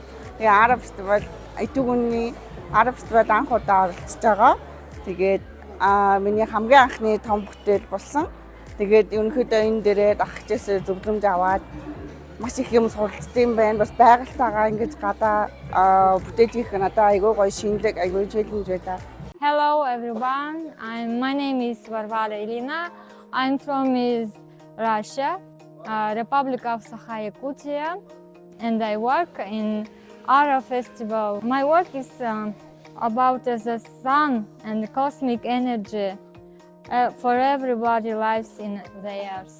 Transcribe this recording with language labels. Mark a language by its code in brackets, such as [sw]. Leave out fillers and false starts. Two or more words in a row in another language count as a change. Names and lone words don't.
[mn] Тэгээ Араб фестивал Итүгүний Араб фестивал анх удаа оролцож байгаа. Тэгээд миний хамгийн анхны том бүтээл болсон. Тэгээд ерөнхийдөө энэ дээрээ ахчаас зөвлөмж аваад маш их юм суралцсан байна. Бас байгальтайгаа ингэж гадаа бүтээж их надад айгүй гоё шинэлэг, айгүй челленж байлаа. [en] Hello everyone. My name is Varvara Elina. I'm from Russia, Republic of Sakha-Yakutia, and I work in Ara Festival. My work is about the sun and cosmic energy for everybody lives in the earth.